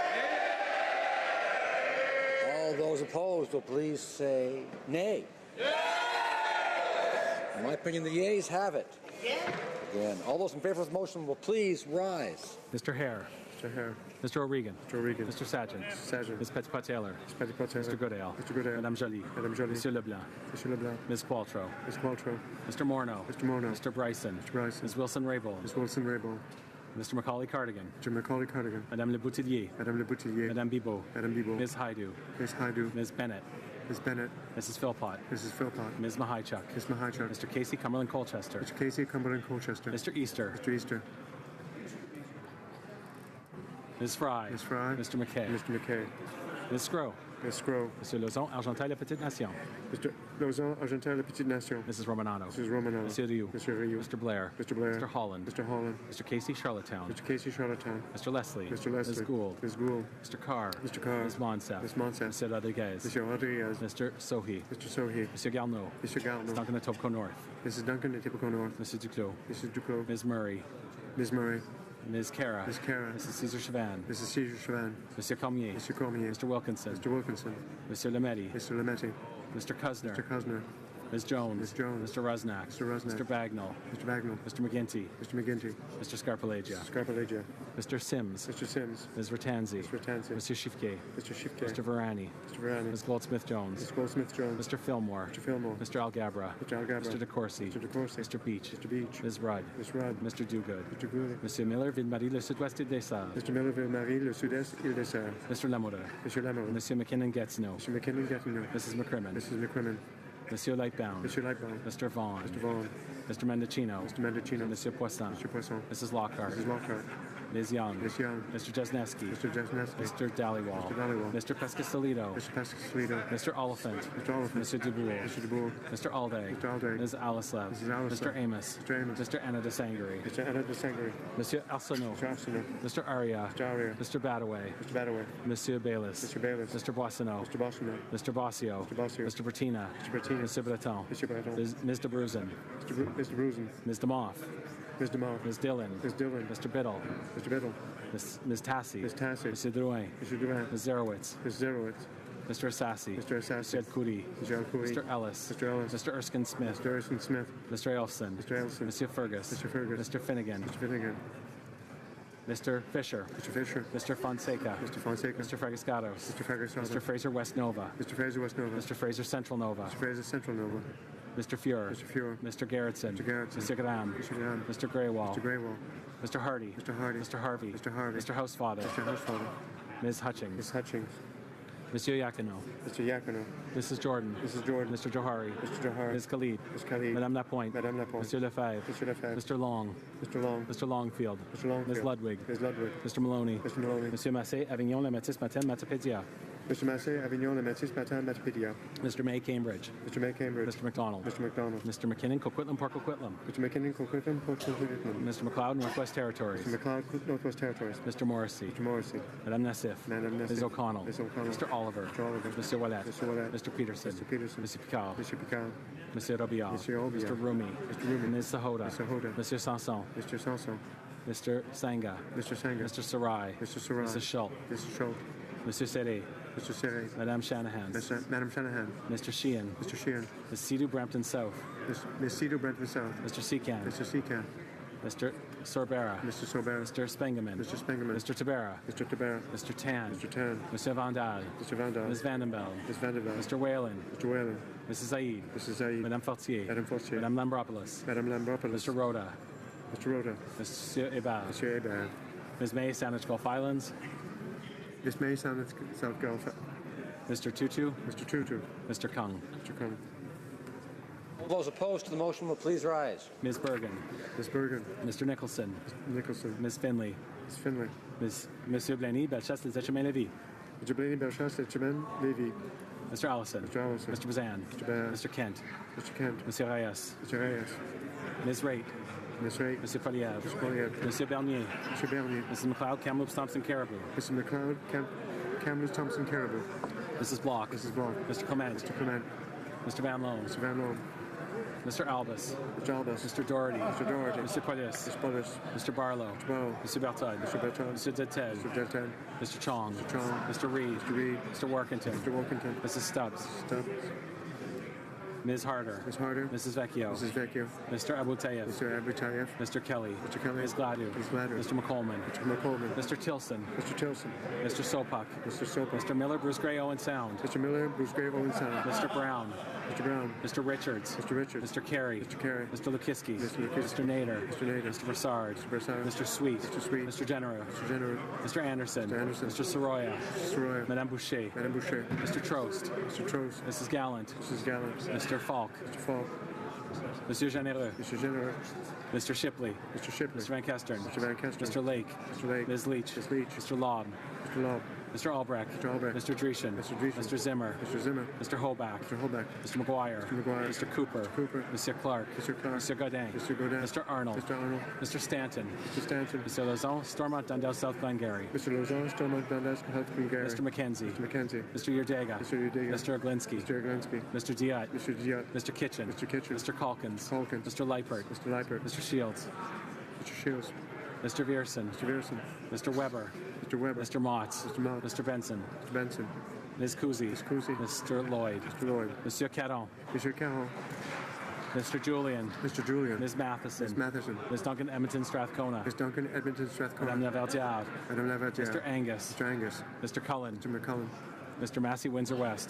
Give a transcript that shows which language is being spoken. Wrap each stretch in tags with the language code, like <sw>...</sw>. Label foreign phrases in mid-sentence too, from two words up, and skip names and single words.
<en>All those opposed will please say nay. In my opinion, the yeas have it. Again, all those in favor of the motion will please rise. Mr. Hare. Mr. Hare. Mr. O'Regan. Mr. O'Regan. Mr. Sargent. Mr. Sargent. Ms. Petitpas-Taylor. Ms. Petitpas-Taylor. Mr. Goodale. Mr. Goodale. Madame Joly. Madame Joly. Monsieur Leblanc. Monsieur Leblanc. Ms. Qualtrough. Ms. Qualtrough. Mr. Morneau. Mr. Morneau. Mr. Bryson. Mr. Bryson. Ms. Wilson-Raybould. Ms. Wilson-Raybould. Mr. Macaulay Cardigan. Mr. Macaulay Cardigan. Madame Le Boutillier. Madame Le Boutillier. Madame Bibeau. Madame Bibeau. Ms. Haidu. Ms. Haidu. Ms. Bennett. Ms. Bennett. Mrs. Philpott. Mrs. Philpott. Ms. Mahichuk. Ms. Mahichuk. Mr. Casey Cumberland Colchester. Mr. Casey Cumberland Colchester. Mr. Easter. Mr. Easter. Ms. Fry. Ms. Fry. Mr. McKay. Mr. McKay. Ms. Scrow. Ms. Scrow. Monsieur Lauzon, Argenteuil-La-Petite-Nation. Mr. Lauzon, Argenteuil-La-Petite-Nation. Mrs. Romanano. Mrs. Romanano. Monsieur Rioux. Mr. Rioux. Mr. Blair. Mr. Blair. Mr. Holland. Mr. Holland. Mr. Casey Charlottetown. Mr. Casey Charlottetown. Mr. Leslie. Mr. Leslie. Ms. Gould. Ms. Gould. Mr. Carr. Mr. Carr. Ms. Monsef. Ms. Monsef. Monsieur Rodriguez. Monsieur Rodriguez. Mr. Sohi. Mr. Sohi. Monsieur Garneau. Mr. Garneau. Ms. Duncan Etobicoke North. Mrs. Duncan Etobicoke North. Mr. Duclos. Mrs. Duclos. Ms. Murray. Ms. Murray. Ms. Cara. Ms. Cara. Mrs. Cesar Chavan. Mrs. Cesar Chavan. Monsieur Cormier. Mr. Cormier. Mr. Wilkinson. Mr. Wilkinson. Monsieur Lametti. Mr. Lametti. Mr. Cusner. Mr. Cusner. Ms. Jones. Ms. Jones. Mr. Rusnak. Mr. Rusnak. Mr. Bagnall. Mr. Bagnall. Mr. McGinty. Mr. McGinty. Mr. Scarpalagia. Mr. Scarpalagia. Mr. Sims. Mr. Sims. Ms. Ratanzi. Mr. Ratanzi. Mr. Shifke. Mr. Shifke. Mr. Varani. Mr. Varani. Ms. Goldsmith-Jones. Ms. Goldsmith-Jones. Mr. Fillmore. Mr. Fillmore. Mr. Algabra. Mr. Algabra. Mr. DeCourcy. Mr. DeCourcy. Mr. Beach. Mr. Beach. Ms. Rudd. Ms. Rudd. Mr. Dogood. Mr. Goody. Monsieur Miller, Ville-Marie, le Sud-Ouest Île-des-Sœurs. Mr. Miller, Ville-Marie, le Sud-Est, Île-des-Sœurs. Mr. Lamoureux. Monsieur Lamoureux. Monsieur McKinnon-Gatineau. Mr. McKinnon-Gatineau. Mrs. McCrimmon. Mrs. McCrimmon. Monsieur Lightbound. Monsieur Lightbound. Mr. Vaughn. Mr. Vaughn. Mr. Mendocino. Mr. Mendocino. Monsieur Poisson. Mr. Poisson. Mrs. Lockhart. Mrs. Lockhart. Ms. Young. Ms. Young. Mr. Jesneski. Mr. Jesneski. Mr. Dhaliwal. Mr. Dhaliwal. Mr. Pescasolido. Mr. Pescasolido. Mr. Oliphant. Mr. Oliphant. Mr. Dubourg. Mr. Dubourg. Mr. Alday. Mr. Alday. Ms. Alislev. Mrs. Alislev. Mr. Amos. Mr. Amos. Mr. Anna de Sangari. Mr. Anna de Sangari. Monsieur Arsenault. Mr. Arsenault. Mr. Aria. Mr. Aria. Mr. Badaway. Mr. Badaway. Monsieur Bayless. Mr. Bayless. Mr. Boissonneau. Mr. Boissonneau. Mr. Bossio. Mr. Bossio. Mr. Bertina. Mr. Bertina. Mr. Breton. Mr. Breton. Ms. de Bruzen. Mr. Bruzen. Ms. DeMoff. Ms. DeMoff. Ms. Dillon. Ms. Dillon. Mr. Biddle. Mr. Biddle. Ms. Tassi. Ms. Tassi. Mr. Drouin. Mr. Drouin. Ms. Zerowitz. Ms. Zerowitz. Mr. Assassi. Mr. Assassi. Mr. El-Khoury. Mr. El-Khoury. Mr. Ellis. Mr. Ellis. Mr. Erskine Smith. Mr. Erskine Smith. Mr. Elson. Mr. Elson. Monsieur Fergus. Mr. Fergus. Mr. Finnegan. Mr. Finnegan. Mr. Fisher. Mr. Fisher. Mr. Fonseca. Mr. Fonseca. Mr. Fragascatos. Mr. Fragascatos. Mr. Fraser West Nova. Mr. Fraser West Nova. Mr. Fraser Central Nova. Mr. Fraser Central Nova. Mr. Fuhrer. Mr. Fuhrer. Mr. Garrettson. Mr. Garrettson. Mr. Graham. Mr. Graham. Mr. Greywall. Mr. Greywall. Mr. Hardy. Mr. Hardy. Mr. Harvey. Mr. Harvey. Mr. Housefather. Mr. Housefather. Ms. Hutchings. Ms. Hutchings. Monsieur Yakino. Mr. Yakino. Mrs. Jordan. Mrs. Jordan. Mr. Johari. Mr. Johari. Ms. Khalid. Ms. Khalid. Madame Lapointe. Madame Lapointe. Monsieur Lefebvre. Monsieur Lefebvre. Mr. Long. Mr. Long. Mr. Longfield. Mr. Longfield. Ms. Ludwig. Ms. Ludwig. Mr. Maloney. Mr. Maloney. Monsieur Massé, Avignon, La Métis, Matin, Matapédia. Mr. Massé, Avignon, Le Métis, Matin, Matapédia. Mr. May, Cambridge. Mr. May, Cambridge. Mr. McDonald. Mr. McDonald. Mr. McKinnon, Coquitlam, Port Coquitlam. Mr. McKinnon, Coquitlam, Port Coquitlam. Mr. McLeod, Northwest Territories. Mr. McLeod, Northwest Territories. Mr. Morrissey. Mr. Morrissey. Madame Nassif. Madame Nassif. Ms. O'Connell. Ms. O'Connell. Mr. Oliver. Mr. Oliver. Mr. Ouellet. Mr. Ouellet. Mr. Peterson. Mr. Peterson. Mr. Picard. Mr. Picard. Monsieur Robillard. Monsieur Robillard. Mr. Rumi. Mr. Rumi. Ms. Sahota. Ms. Sahota. Monsieur Sanson. Mr. Sanson. Mr. Sanga. Mr. Sanga. Mr. Sarai. Mr. Sarai. Mrs. Schultz. Mr. Schultz. Monsieur Serret. Mr. Serret. Madame Shanahan. Madame Shanahan. Mr. Sheehan. Mr. Sheehan. Ms. Sidhu Brampton South. Ms. Cedar Brentford South. Mr. Secan. Mr. Secan. Mr. Sorbera. Mr. Sorbera. Mr. Spengeman. Mr. Spengeman. Mr. Tabera. Mr. Tabera. Mr. Tan. Mr. Tan. Mr. Vandal. Mr. Vandal. Ms. Vandenbeld. Ms. Vanderbilt. Mr. Whalen. Mr. Whalen. Mrs. Zaid. Mrs. Zaid. Madame Fortier. Madame Fortier. Madame Lambropoulos. Madame Lambropoulos. Mr. Rhoda. Mr. Rhoda. Monsieur Hebard. Monsieur Hebard. Ms. May, Sandwich Gulf Islands. Ms. May, Sandwich South Gulf. Mr. Tutu. Mr. Tutu. Mr. Kung. Mr. Kung. All those opposed to the motion will please rise. Ms. Bergen. Ms. Bergen. Mr. Nicholson. Nicholson. Ms. Finley. Ms. Finley. Monsieur Blaney, Bellechasse, Les Echemin-Lévis. Mr. Blaney, Bellechasse, Les Echemin-Lévis. Mr. Allison. Mr. Allison. Mr. Bazan. Mr. Bazan. Mr. Kent. Mr. Kent. Monsieur Reyes. Mr. Reyes. Ms. Raitt. Ms. Raitt. Monsieur Poliev. Mr. Poliev. Monsieur Bernier. Mr. Bernier. Mrs. McLeod, Kamloops, Thompson, Caribou. Mr. McLeod, Kamloops, Thompson, Caribou. Mrs. Block. Mrs. Block. Mr. Clement. Mr. Clement. Mr. Van Loan. Mr. Van Loan. Mr. Albus. Mr. Albus. Mr. Doherty. Mr. Doherty. Mr. Polius. Mr. Polius. Mr. Barlow. Mr. Barlow. Mr. Bertod. Mr. Bertod. Mr. Detel. Mr. Deltan. Mr. Chong. Mr. Chong. Mr. Reed. Mr. Reed. Mr. Workington. Mr. Workington. Mrs. Stubbs. Stubbs. Ms. Harder. Ms. Harder. Mrs. Vecchio. Mrs. Vecchio. Mr. Abutayev. Mr. Abutayev. Mr. Kelly. Mr. Kelly. Ms. Gladu. Ms. Gladu. Mr. McColeman. Mr. McColeman. Mr. Tilson. Mr. Tilson. Mr. Sopak. Mr. Sopa. Mr. Miller, Bruce Gray, Owen Sound. Mr. Miller, Bruce Gray, Owen Sound. Mr. Brown. Mr. Brown. Mr. Richards. Mr. Richards. Mr. Carey. Mr. Carey. Mr. Lukiski. Mr. Lukiski. Mr. Nader. Mr. Nader. Mr. Broussard. Mr. Broussard. Mr. Sweet. Mr. Sweet. Mr. Genereux. Mr. Genereux. Mr. Anderson. Mr. Anderson. Mr. Soroya. Mr. Soroya. Madame Boucher. Madame Boucher. Mr. Trost. Mr. Trost. Mrs. Gallant. Mrs. Gallant. Mr. Falk. Mr. Falk. Monsieur Généreux. Mr. Genereux. Mr. Shipley. Mr. Shipley. Mr. Van Kestern. Mr. Van Kestern. Mr. Lake. Mr. Lake. Ms. Leach. Ms. Leach. Mr. Lobb. Mr. Lobb. Mr. Albrecht. Mr. Albrecht. Mr. Dreeshen. Mr. Dreeshen. Mr. Zimmer. Mr. Zimmer. Mr. Hoback. Mr. Holback. Mr. McGuire. Mr. McGuire. Mr. Cooper. Mr. Cooper. Mr. Clark. Mr. Clark. Mr. Godin. Mr. Godin. Mr. Arnold. Mr. Arnold. Mr. Stanton. Mr. Stanton. Mr. Lozon, Stormont, Dundell, South Glengarry. Mr. Lozon, Stormont, Dundas, Health Glengarry. Mr. McKenzie. Mr. McKenzie. Mr. Yerdega. Mr. Udega. Mr. Oglinsky. Mr. Oglinsky. Mr. Diot. Mr. Diot. Mr. Kitchen. Mr. Kitchen. Mr. Calkins. Calkins. Mr. Leipert. Mr. Leipert. Mr. Shields. Mr. Shields. Mr. Vierson. Mr. Vierson. Mr. Weber. Mr. Weber. Mr. Motts. Mr. Mott. Mr. Benson. Mr. Benson. Ms. Kuzi. Ms. Kuzi. Mr. Lloyd. Mr. Lloyd. Monsieur Caron. Mr. Carroll. Mr. Julian. Mr. Julian. Ms. Matheson. Ms. Matheson. Ms. Duncan Edmonton Strathcona. Ms. Duncan Edmonton Strathcona. Madame Laverdière. Madame Laverdière. Mr. Angus. Mr. Angus. Mr. Cullen. Mr. McCullen. Mr. Massey Windsor West.</en>